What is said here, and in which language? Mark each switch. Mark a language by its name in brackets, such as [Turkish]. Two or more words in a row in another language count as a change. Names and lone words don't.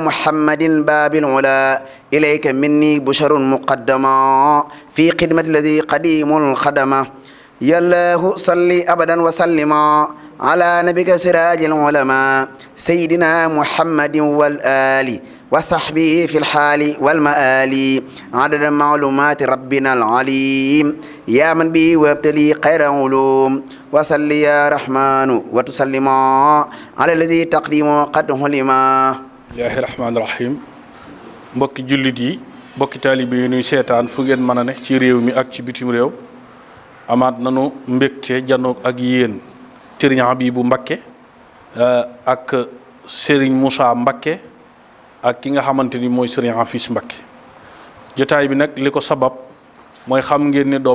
[Arabic] محمد باب العلا إليك مني بشر مقدما في خدمة الذي قديم الخدمة يا الله صلي أبدا وسلما على نبيك سراج العلماء سيدنا محمد والآل وصحبه في الحال والمآل عدد معلومات ربنا العليم يا من به وابتلي خير علوم وصل يا رحمن وتسلم على الذي تقديم قد حلما الله الرحمن الرحيم [Wolof] mbokki jullit yi mbokki taalibe yi nuy seetaan fu ngeen mën a ne ci réew mi ak ci bitim réew amaat nanu mbégte janoog ak yéen Serigne Habibou Mbacké ak Serigne Moussa Mbacké ak ki nga xamante ni mooy Serigne Hafiz Mbacké jotaay bi nag li ko sabab mooy xam ngeen ne